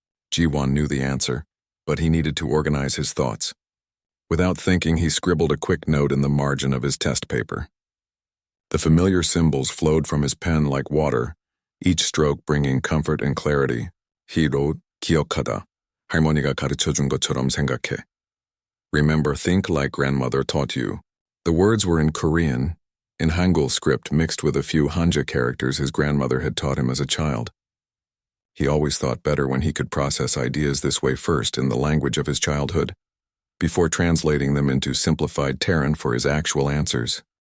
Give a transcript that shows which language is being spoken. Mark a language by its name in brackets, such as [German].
[English] Jiwon knew the answer, but he needed to organize his thoughts. Without thinking, he scribbled a quick note in the margin of his test paper. The familiar symbols flowed from his pen like water, each stroke bringing comfort and clarity. [Korean] Hiro, 기억하다. 할머니가 가르쳐준 것처럼 생각해. [English] Remember, think like grandmother taught you. The words were in Korean, in Hangul script mixed with a few Hanja characters his grandmother had taught him as a child. He always thought better when he could process ideas this way first in the language of his childhood, before translating them into simplified Terran for his actual answers.